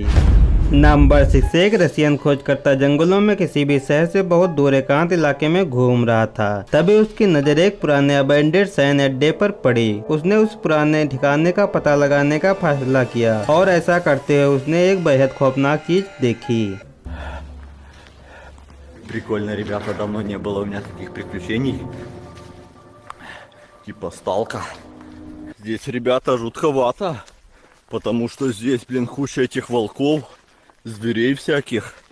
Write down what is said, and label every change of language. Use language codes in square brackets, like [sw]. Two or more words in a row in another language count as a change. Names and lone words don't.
[hi] नंबर 6 एक रशियन खोजकर्ता जंगलों में किसी भी शहर से बहुत दूर एकांत इलाके में घूम रहा था। तभी उसकी नजर एक पुराने अबेंडेड सैन्य अड्डे पर पड़ी। उसने उस पुराने ठिकाने का पता लगाने का फैसला किया और ऐसा करते हुए उसने एक बेहद खौफनाक चीज देखी। [ru] Прикольно, ребята, давно не было у меня таких приключений. Типа сталка. Здесь, ребята, жутковато, потому что здесь, блин, куча этих волков, зверей всяких.